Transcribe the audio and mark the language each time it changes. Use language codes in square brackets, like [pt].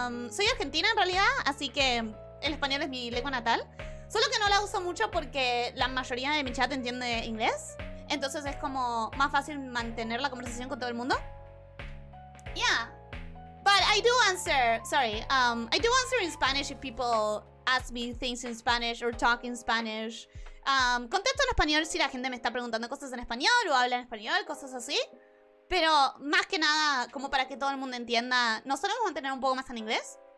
[es] Soy argentina en realidad, así que el español es mi lengua natal. Solo que no la uso mucho porque la mayoría de mi chat entiende inglés. Entonces es como más fácil mantener la conversación con todo el mundo. [en] Yeah. But I do answer, I do answer in Spanish if people ask me things in Spanish or talk in Spanish. [es] Contesto en español si la gente me está preguntando cosas en español o habla en español, cosas así. Pero más que nada, como para que todo el mundo entienda, ¿nos solemos mantener un poco más en inglés?